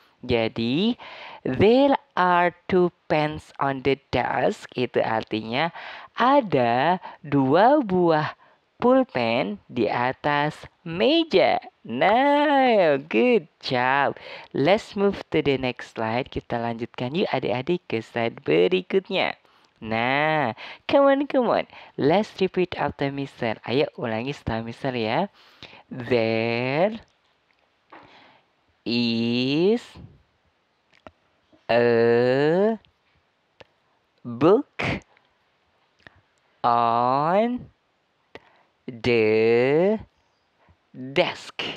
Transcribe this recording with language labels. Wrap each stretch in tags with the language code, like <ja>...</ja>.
<en>Jadi, there are two pens on the desk.</en> <id>Itu artinya ada 2 buah pulpen di atas meja.</id> <en>Nah, good job. Let's move to the next slide.</en> <id>Kita lanjutkan yuk adik-adik ke slide berikutnya.</id> <en>Nah, come on. Let's repeat after Mister.</en> <id>Ayo ulangi setelah Mister ya.</id> <en>There is a book on the desk.</en>